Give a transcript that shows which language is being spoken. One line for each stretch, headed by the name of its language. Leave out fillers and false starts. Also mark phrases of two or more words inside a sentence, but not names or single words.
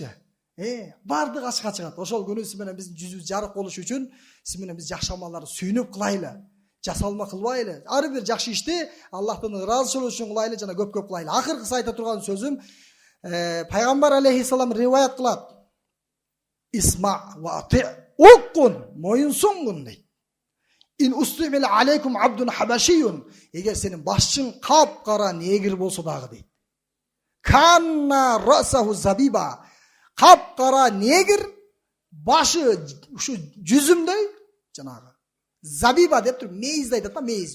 Kyrgyz: Баардыгы ачыкка чыгат. Ошол күнү сиз менен биздин жүзүбүз жарык болуш үчүн сиз менен биз жакшы амалдарды сүйүнүп кылайлы. Жасалма кылбайлы. Ар бир жакшы ишти Аллахтын ыраазычылыгы үчүн кылайлы жана көп-көп кылайлы. Акыркысы айта турган сөзүм, пайгамбар алейхиссалам риваят кылат.
Arabic: اسمع وأطع
Kyrgyz: уккун, моюнсуңгун дейт.
Arabic: إن استعمل عليكم عبد حبشي.
Kyrgyz: Эгер сенин башчың кап-кара негир болсо дагы дейт.
Arabic: كأن رأسه زبيبة.
Kyrgyz: Кап-кара негир, башы ушу жүзүмдөй, жанагы забиба деп туруп мейиз айтат да, мейиз.